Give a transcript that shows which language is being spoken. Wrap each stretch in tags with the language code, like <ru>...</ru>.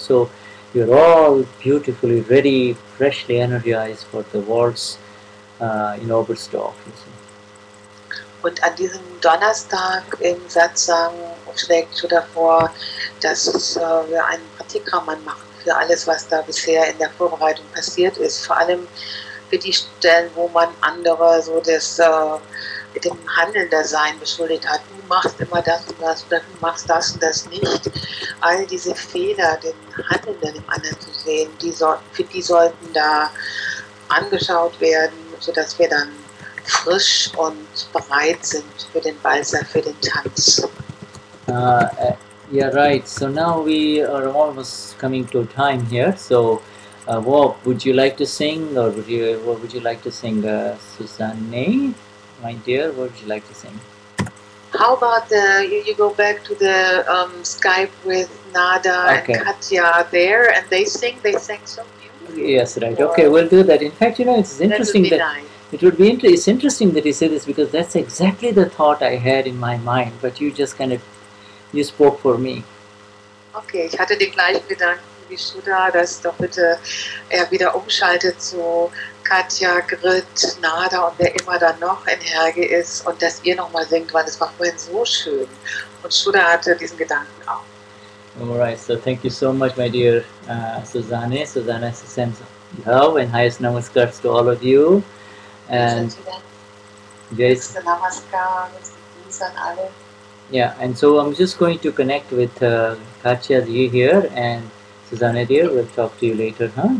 <en>So you're all beautifully ready, freshly energized for the waltz in Oberstdorf.</en> <de>Und an diesem Donnerstag im Satsang schlägt Shuddha vor, dass wir einen Pratikraman machen für alles, was da bisher in der Vorbereitung passiert ist. Vor allem für die Stellen, wo man andere so das mit dem Handelndersein beschuldigt hat. Du machst immer das und das, oder du machst das und das nicht. All diese Fehler, den Handelnden im anderen zu sehen, für die sollten da angeschaut werden, sodass wir dann frisch und bereit sind für den Walzer, für den Tanz.</de> <en>Yeah, right. So now we are almost coming to time here. So, Bob, would you like to sing, or what would you like to sing, Susanne? My dear, what would you like to sing? How about you go back to the Skype with Nada and Katya there, and they sang so beautifully. Yes, right. Okay, we'll do that. In fact, it's interesting that nice. It's interesting that you say this, because that's exactly the thought I had in my mind. But you just you spoke for me.</en> <de>Okay, ich hatte den gleichen Gedanken wie Shuddha, dass doch bitte er wieder umschaltet zu Katja, Grit, Nada und wer immer dann noch in Herge ist, und dass ihr nochmal singt, weil es war vorhin so schön. Und Shuddha hatte diesen Gedanken auch.</de> <en>Alright, so thank you so much, my dear Susanne. Susanne sends love and highest namaskars to all of you. And</en> <de>Namaskar, Grüße an alle.</de> <en>Yeah, and so I'm just going to connect with Katya ji here, and Susanne dear, we'll talk to you later, huh?</en>